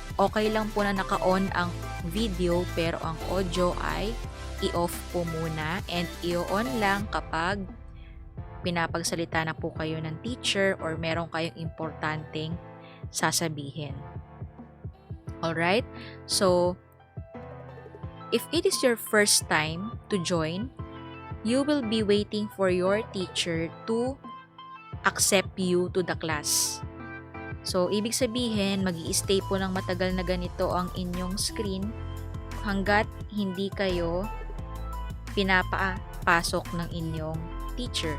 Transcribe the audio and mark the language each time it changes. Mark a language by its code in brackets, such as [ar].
[tl] Okay lang po na naka-on ang video, pero ang audio ay i-off po muna, and i-on lang kapag pinapagsalita na po kayo ng teacher or meron kayong importanteng sasabihin. [en] Alright? So, if it is your first time to join, you will be waiting for your teacher to accept you to the class. [tl] So, ibig sabihin, mag-i-stay po ng matagal na ganito ang inyong screen hanggat hindi kayo pinapapasok ng inyong teacher.